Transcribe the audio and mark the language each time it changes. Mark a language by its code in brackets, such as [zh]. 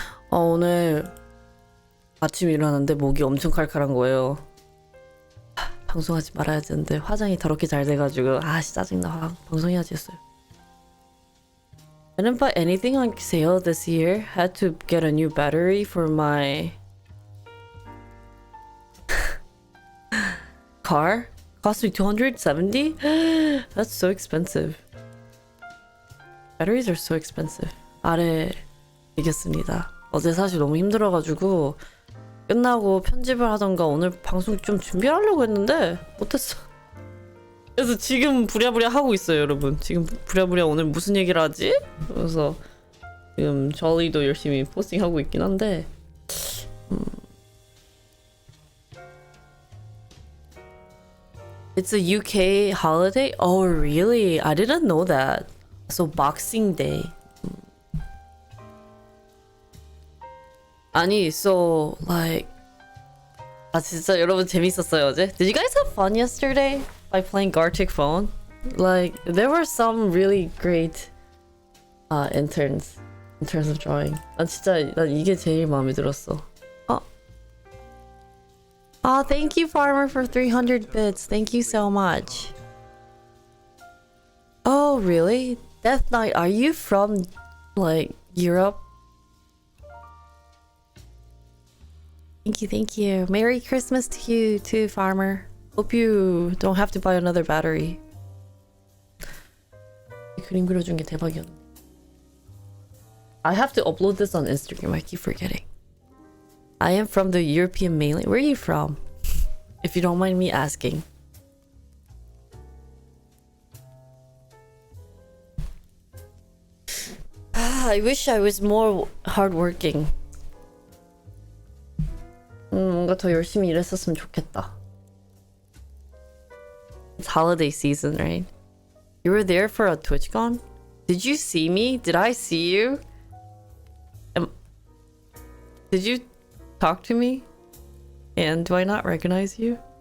[ko] 오늘 아침에 일어났는데 목이 엄청 칼칼한 거예요. 방송하지 말아야 되는데 화장이 더럽게 잘 돼가지고 짜증나. 방송해야지 했어요. [en] I didn't buy anything on sale this year. Had to get a new battery for my car. Cost me 270? That's so expensive. Batteries are so expensive. [ko] 아래 이겼습니다. 어제 사실 너무 힘들어가지고 끝나고 편집을 하던가 오늘 방송 좀 준비하려고 했는데 못했어. 그래서 지금 부랴부랴 하고 있어요, 여러분. 지금 부랴부랴 오늘 무슨 얘기를 하지? 그래서 지금 저리도 열심히 포스팅하고 있긴 한데 [en] It's a UK holiday? Oh, really? I didn't know that. So Boxing Day. [ko] 아니, [en] so like [ko] 아 진짜 여러분 재밌었어요 어제? [en] Did you guys have fun yesterday by playing Gartic Phone? Like there were some really great interns in terms of drawing. [ko] 난 이게 제일 마음에 들었어. [en] Thank you, Farmer, for 300 bits. Thank you so much. Oh, really? Death Knight, are you from, like, Europe? Thank you. Merry Christmas to you, too, Farmer. Hope you don't have to buy another battery. [ko] 그림 그려준 게 대박이었네. [en] I have to upload this on Instagram. I keep forgetting. I am from the European mainland. Where are you from? If you don't mind me asking. I wish I was more hardworking. [ko] 뭔가 더 열심히 일했었으면 좋겠다. [en] It's holiday season, right? You were there for a TwitchCon? Did you see me? Did I see you? Did you talk to me? And do I not recognize you?